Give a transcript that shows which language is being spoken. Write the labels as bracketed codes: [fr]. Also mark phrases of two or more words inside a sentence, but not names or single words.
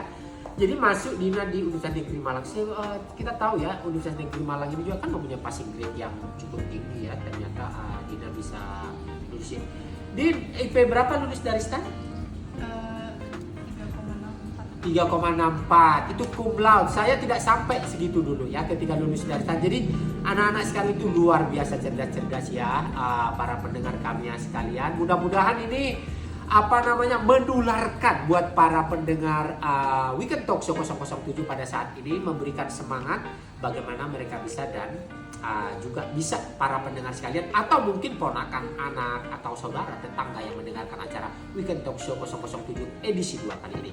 [id] Jadi masuk Dina di Universitas Negeri Malang. Kita tahu ya, Universitas Negeri Malang ini juga kan mempunyai [en] passing grade [id] yang cukup tinggi ya. Ternyata Dina bisa lulusin. Din, IP berapa lulus dari STAN? 3,64. 3,64 itu [la] cum laude. [id] Saya tidak sampai segitu dulu ya ketika lulus dari STAN. Jadi anak-anak sekali itu luar biasa cerdas-cerdas ya, para pendengar kami sekalian. Mudah-mudahan ini menularkan buat para pendengar Weekend Talk Show 007 pada saat ini, memberikan semangat bagaimana mereka bisa dan juga bisa para pendengar sekalian atau mungkin ponakan, anak atau saudara tetangga yang mendengarkan acara Weekend Talk Show 007 edisi 2 kali ini.